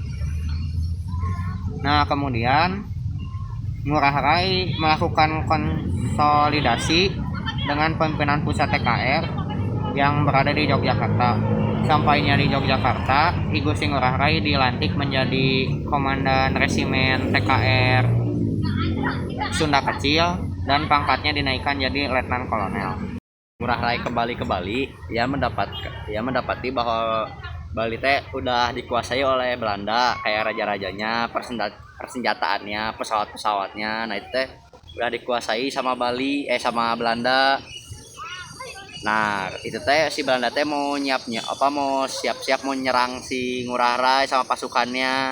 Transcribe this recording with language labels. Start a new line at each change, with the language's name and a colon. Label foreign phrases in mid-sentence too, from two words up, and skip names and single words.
Indonesian: Nah, kemudian Ngurah Rai melakukan konsolidasi dengan pimpinan pusat TKR yang berada di Yogyakarta. Sampainya di Yogyakarta, I Gusti Ngurah Rai dilantik menjadi komandan resimen TKR Sunda Kecil dan pangkatnya dinaikkan jadi letnan kolonel. Ngurah Rai kembali ke Bali, ia mendapati bahwa Bali teh udah dikuasai oleh Belanda, kayak raja-rajanya, persenjataannya, pesawat-pesawatnya. Nah, itu teh udah dikuasai sama Belanda. Nah, itu teh si Belanda teh mau siap-siap mau nyerang si Ngurah Rai sama pasukannya.